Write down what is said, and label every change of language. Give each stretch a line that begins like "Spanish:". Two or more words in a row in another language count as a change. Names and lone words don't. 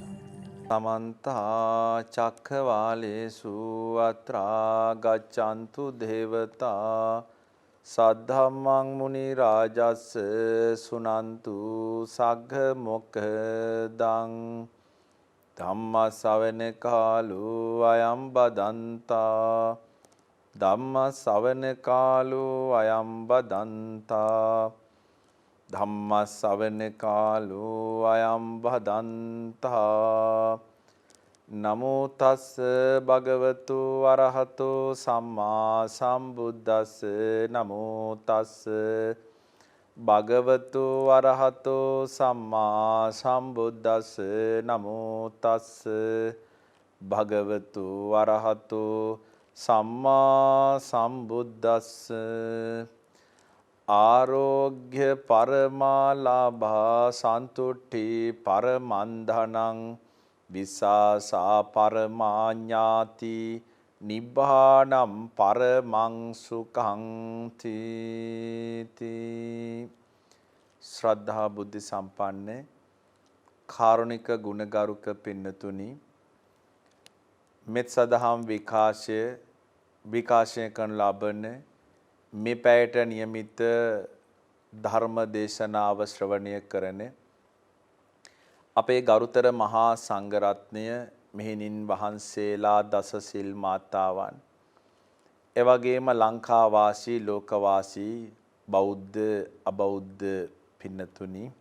Pali: समन्ता चक्रवालेषु अत्रा गच्छन्तु देवता सद्धम्मं मुनिराजस्स सुनन्तु सग्ग मोक्खदं धम्म ශ්‍රවණ කාලෝ අයං බදන්තා ධම්ම ශ්‍රවණ කාලෝ අයං බදන්තා ධම්ම ශ්‍රවණ කාලෝ අයං බදන්තා නමෝ තස් භගවතු අරහතෝ සම්මා සම්බුද්දස්ස නමෝ තස් භගවතු අරහතෝ සම්මා සම්බුද්දස්ස නමෝ තස් භගවතු අරහතෝ සම්මා සම්බුද්දස්ස ආරෝග්‍ය පරමාලාභා සන්තුට්ඨි පරමන්ධනං විසාසා පරමාඥාති නිබ්බානම් පරමං සුඛං තීති.
Sinhala: ශ්‍රද්ධා බුද්ධ සම්පන්න කාරුණික ගුණගරුක පින්නතුනි, මෙත් සදහම් විකාශය කරන ලබන මේ පැයට નિયમિત ධර්ම දේශනාව ශ්‍රවණය කරන අපේ ගරුතර මහා සංඝරත්නය, මෙහෙණින් වහන්සේලා, දස සිල් මාතාවන්, එවැගේම ලංකා වාසී ලෝකවාසී බෞද්ධ අබෞද්ධ පින්නතුනි,